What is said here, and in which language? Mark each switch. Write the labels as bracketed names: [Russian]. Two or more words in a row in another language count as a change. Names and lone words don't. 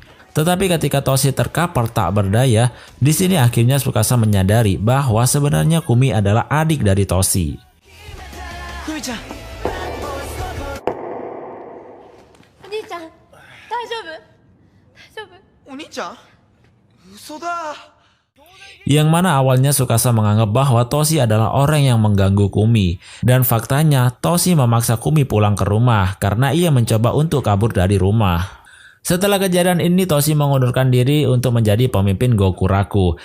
[Indonesian] Tetapi ketika Toshi terkapar tak berdaya, di sini akhirnya Tsukasa menyadari bahwa sebenarnya Gumi adalah adik dari Toshi. [Japanese] Gumi-chan. お兄ちゃん、大丈夫? Oni-chan? 嘘だ. [Indonesian] Yang mana awalnya Tsukasa menganggap bahwa Toshi adalah orang yang mengganggu Gumi. Dan faktanya Toshi memaksa Gumi pulang ke rumah karena ia mencoba untuk kabur dari rumah. Setelah kejadian ini Toshi mengundurkan diri untuk menjadi pemimpin Gokuraku.